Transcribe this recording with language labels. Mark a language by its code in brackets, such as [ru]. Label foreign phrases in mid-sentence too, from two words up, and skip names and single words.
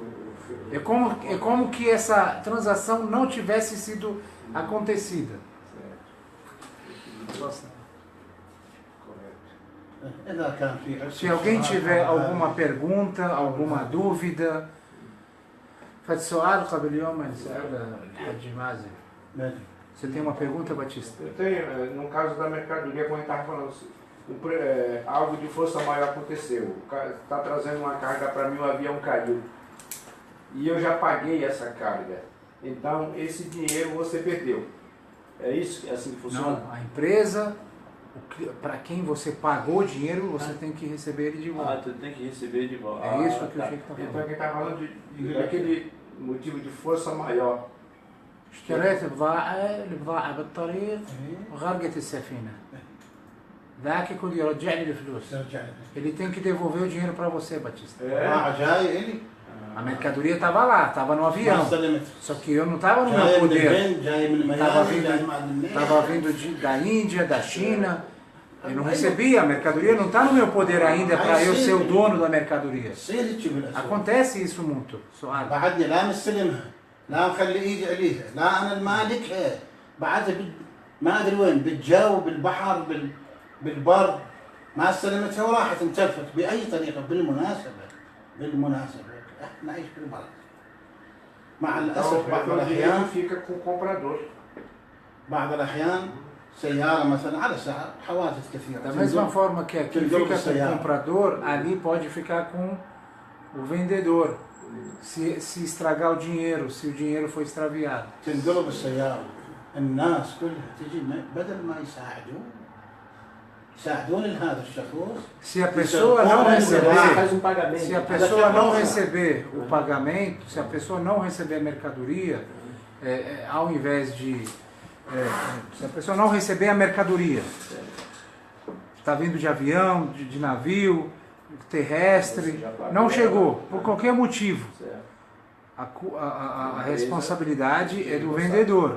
[pt] É como que essa transação não tivesse sido acontecida. Se alguém tiver alguma pergunta, alguma dúvida, faz [ar] سؤال قبل يوم نسأل الحاج مازن. [pt] Você tem uma pergunta, Batista? Eu tenho, no caso da mercadoria, como a gente estava falando, algo de força maior aconteceu. O cara está trazendo uma carga para mim, o avião caiu. E eu já paguei essa carga. então esse dinheiro você perdeu. É isso? É assim que funciona? Não, a empresa, para quem você pagou o dinheiro, você tem que receber ele de volta. Ah, tu tem que receber de volta. É isso que o tá. Sheikh está falando. Então quem está falando daquele motivo de força maior. [ar] اشتريت البضاعة بالطريق وغرقت السفينة. ذاك يكون يرجع لي الفلوس. [pt] Ele tem que devolver o dinheiro para você, Batista. [ar] جاي إلي [pt] A mercadoria estava lá, estava no [ar] ما [pt] avião. [ar] استلمت [pt] Só que eu não estava no meu [ar] جاي من [pt] poder. [ar] الهند جاي من [pt] Estava [ar] ميامي جاي من [pt] vindo, [ar] المنيا [pt] tava vindo da Índia, da China. Eu não recebia, a mercadoria não está no meu poder ainda para eu ser o dono da mercadoria. [ar] تصير هيك بالأسواق [pt] Acontece isso muito. [ar] سؤال. بعدني لا مستلمها لا مخلي ايدي عليها لا انا المالكها بعدها ما ادري وين بالجو بالبحر بالبر ما استلمتها وراحت انتلفت باي طريقه بالمناسبه احنا نعيش بالبلد مع الاسف بعض الاحيان [pt] fica com o comprador. [ar] بعض الاحيان سياره مثلا على ساعه حوادث كثيره [pt] Da mesma forma que aqui Entendeu, fica com o [ar] Sayara? [pt] comprador, ali pode ficar com o vendedor. Se estragar o dinheiro, se o dinheiro for extraviado. [ar] تنقلب السياره الناس كلها تجي بدل ما يساعدون هذا الشخص [pt] Se a pessoa não receber, Faz um pagamento. se a pessoa não receber o pagamento, se a pessoa não receber a mercadoria, ao invés de se a pessoa não receber a mercadoria, está vindo de avião, de navio, terrestre, não chegou, por qualquer motivo, a responsabilidade é do vendedor.